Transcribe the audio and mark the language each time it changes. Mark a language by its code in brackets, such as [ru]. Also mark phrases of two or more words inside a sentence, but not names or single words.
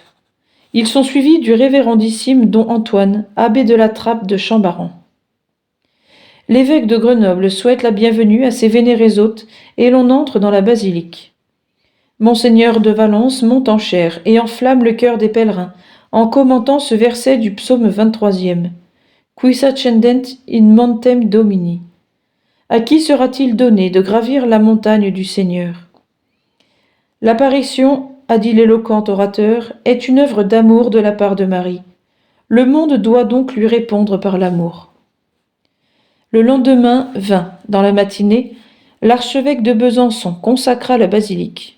[fr] Ils sont suivis du révérendissime don Antoine, abbé de la Trappe de Chambaran. L'évêque de Grenoble souhaite la bienvenue à ses vénérés hôtes et l'on entre dans la basilique. Monseigneur de Valence monte en chair et enflamme le cœur des pèlerins en commentant ce verset du psaume 23e. [la] Quis ascendent in montem Domini. [fr] À qui sera-t-il donné de gravir la montagne du Seigneur? L'apparition, a dit l'éloquent orateur, est une œuvre d'amour de la part de Marie. Le monde doit donc lui répondre par l'amour. Le lendemain 20, dans la matinée, l'archevêque de Besançon consacra la basilique.